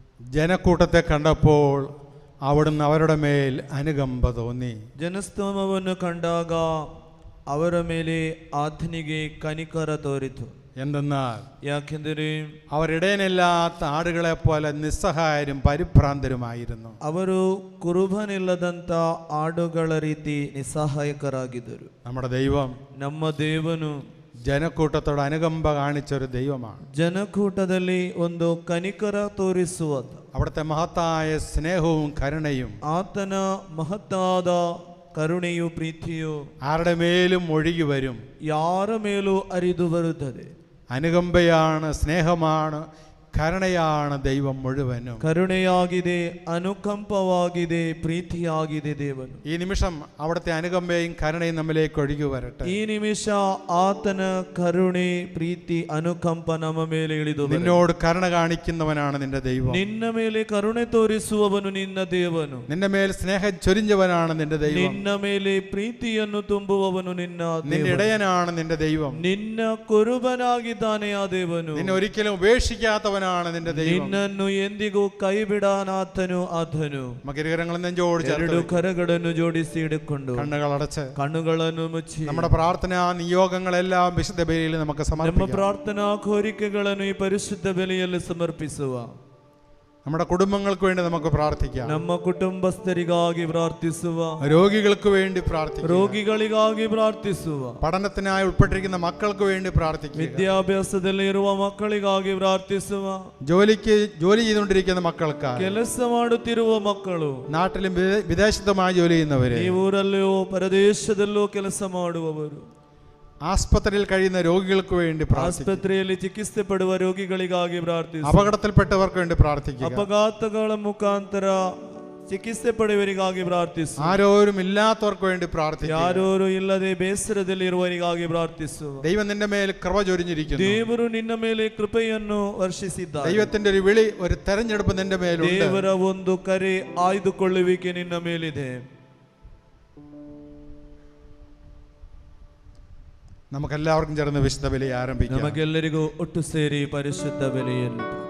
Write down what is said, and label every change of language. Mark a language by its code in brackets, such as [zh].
[ml] ജനക്കൂട്ടത്തെ കണ്ടപ്പോൾ അവിടുന്ന് അവരുടെ മേൽ അനുകമ്പ തോന്നി. [kn] ಜನಸ್ತೋಮವನ್ನು ಕಂಡಾಗ ಅವರ ಮೇಲೆ ಆತನಿಗೆ ಕನಿಕರ ತೋರಿತು. [ml] എന്തെന്നാൽ [kn] ಯಾಕೆಂದರೆ [ml] അവരിടയനില്ലാത്ത ആടുകളെ പോലെ നിസ്സഹായരും പരിഭ്രാന്തരുമായിരുന്നു. [kn] ಅವರು ಕುರುಬನಿಲ್ಲದಂತ ಆಡುಗಳ ರೀತಿ ನಿಸ್ಸಹಾಯಕರಾಗಿದ್ದರು. [ml] നമ്മുടെ ദൈവം, [kn] ನಮ್ಮ ದೇವನು [ml] ജനക്കൂട്ടത്തോട് അനുകമ്പ കാണിച്ചൊരു ദൈവമാണ്. [kn] ಜನಕೂಟದಲ್ಲಿ ಒಂದು ಕನಿಕರ ತೋರಿಸುವ [ml] അവിടുത്തെ മഹത്തായ സ്നേഹവും കരുണയും [kn] ಆತನ ಮಹತ್ತಾದ ಕರುಣೆಯು ಪ್ರೀತಿಯು [ml] ആരുടെ മേലും ഒഴുകി വരും. [kn] ಯಾರ ಮೇಲೂ ಹರಿದು ಬರುತ್ತದೆ. [ml] അനുകമ്പയാണ്, സ്നേഹമാണ്, കരുണയാണ് ദൈവം മുഴുവനും. [kn] ಕರುಣೆಯಾಗಿದೆ, ಅನುಕಂಪವಾಗಿದೆ, ಪ್ರೀತಿಯಾಗಿದೆ ದೇವನು. [ml] ഈ നിമിഷം അവിടുത്തെ അനുകമ്പയും കരുണയും നമ്മിലേക്ക് ഒഴുകി വരട്ടെ. [kn] ಈ ನಿಮಿಷ ಆತನ ಕರುಣೆ, ಪ್ರೀತಿ, ಅನುಕಂಪ ನಮ್ಮ ಮೇಲೆ ಇಳಿದು ಬರಲಿ. [ml] നിന്നോട് കരുണ കാണിക്കുന്നവനാണ് നിന്റെ ദൈവം. [kn] ನಿನ್ನ ಮೇಲೆ ಕರುಣೆ ತೋರಿಸುವವನು ನಿನ್ನ ದೇವನು. [ml] നിന്റെ മേൽ സ്നേഹം ചൊരിഞ്ഞവനാണ് നിന്റെ ദൈവം. [kn] ನಿನ್ನ ಮೇಲೆ ಪ್ರೀತಿಯನ್ನು ತುಂಬುವವನು ನಿನ್ನ [ml] നിന്റെ ഇടയനാണ് നിന്റെ ദൈവം. [kn] ನಿನ್ನ ಕುರುಬನಾಗಿದ್ದಾನೆ ಆ ದೇವನು. [ml] നിന്നെ ഒരിക്കലും ഉപേക്ഷിക്കാത്തവനാണ് നിന്റെ ദൈവം. [kn] ನಿನ್ನನ್ನು ಎಂದಿಗೂ ಕೈ ಬಿಡಾನಾತನು ಆತನು. [ml] മകരകരങ്ങളും നെഞ്ചോട് [kn] ಎರಡು ಕರಗಳನ್ನು ಜೋಡಿಸಿ ಹಿಡಿಕೊಂಡು [ml] കണ്ണുകളടച്ച് [kn] ಕಣ್ಣುಗಳನ್ನು ಮುಚ್ಚಿ [ml] നമ്മുടെ പ്രാർത്ഥനാ നിയോഗങ്ങളെല്ലാം വിശുദ്ധ ബലിയിൽ നമുക്ക് [kn] ನಮ್ಮ [ml] സമർപ്പിക്കാം. [kn] ಪ್ರಾರ್ಥನಾ ಕೋರಿಕೆಗಳನ್ನು ಈ ಪರಿಶುದ್ಧ ಬಲಿಯಲ್ಲಿ ಸಮರ್ಪಿಸುವ. [ml] നമ്മുടെ കുടുംബങ്ങൾക്ക് വേണ്ടി നമുക്ക് പ്രാർത്ഥിക്കാം. [kn] ನಮ್ಮ ಕುಟುಂಬಸ್ಥರಿಗಾಗಿ ಪ್ರಾರ್ಥಿಸುವ. [ml] രോഗികൾക്ക് വേണ്ടി പ്രാർത്ഥിക്കാം. [kn] ರೋಗಿಗಳಿಗಾಗಿ ಪ್ರಾರ್ಥಿಸುವ. [ml] പഠനത്തിനായി ഉൾപ്പെട്ടിരിക്കുന്ന മക്കൾക്ക് വേണ്ടി പ്രാർത്ഥിക്കുക. [kn] ವಿದ್ಯಾಭ್ಯಾಸದಲ್ಲಿ ಇರುವ ಮಕ್ಕಳಿಗಾಗಿ ಪ್ರಾರ್ಥಿಸುವ. [ml] ജോലി ചെയ്തുകൊണ്ടിരിക്കുന്ന മക്കൾക്ക്, [kn] ಕೆಲಸ ಮಾಡುತ್ತಿರುವ ಮಕ್ಕಳು, [ml] നാട്ടിലും വിദേശത്തുമായി ജോലി ചെയ്യുന്നവര്, [kn] ಈ ಊರಲ್ಲೂ ಪರದೇಶದಲ್ಲೂ ಕೆಲಸ ಮಾಡುವವರು, [ml] ആസ്പത്രിയിൽ കഴിയുന്ന രോഗികൾക്ക് വേണ്ടി പ്രാർത്ഥിക്കുക. [kn] ಆಸ್ಪತ್ರೆಯಲ್ಲಿ ಚಿಕಿತ್ಸೆ ಪಡುವ ರೋಗಿಗಳಿಗಾಗಿ ಪ್ರಾರ್ಥಿಸುವ. [ml] അപകടത്തിൽപ്പെട്ടവർക്ക് വേണ്ടി പ്രാർത്ഥിക്കുക. [kn] ಅಪಘಾತಗಳ ಮುಖಾಂತರ ಚಿಕಿತ್ಸೆ ಪಡೆಯುವವರಿಗಾಗಿ ಪ್ರಾರ್ಥಿಸು. [ml] ആരോരും ഇല്ലാത്തവർക്ക് വേണ്ടി പ്രാർത്ഥിക്കുക. [kn] ಯಾರೂ ಇಲ್ಲದೆ ಬೇಸರದಲ್ಲಿ ಇರುವವರಿಗಾಗಿ ಪ್ರಾರ್ಥಿಸುವ. [ml] ദൈവം നിന്റെ മേൽ കൃപ ചൊരിഞ്ഞിരിക്കുന്നു. [kn] ದೇವರು ನಿನ್ನ ಮೇಲೆ ಕೃಪೆಯನ್ನು ವರ್ಷಿಸಿದ್ದಾನೆ. [ml] ദൈവത്തിന്റെ ഒരു വിളി, ഒരു തെരഞ്ഞെടുപ്പ് നിന്റെ മേലുണ്ട്. [kn] ದೇವರ ಒಂದು ಕರೆ, ಆಯ್ದುಕೊಳ್ಳುವಿಕೆ ನಿನ್ನ ಮೇಲಿದೆ. [ml] നമുക്കെല്ലാവർക്കും ചേർന്ന് വിശുദ്ധ ബലി ആരംഭിക്കാം. [kn] ನಮಗೆಲ್ಲರಿಗೂ ಒಟ್ಟು ಸೇರಿ ಪರಿಶುದ್ಧ ಬಲಿಯನ್ನು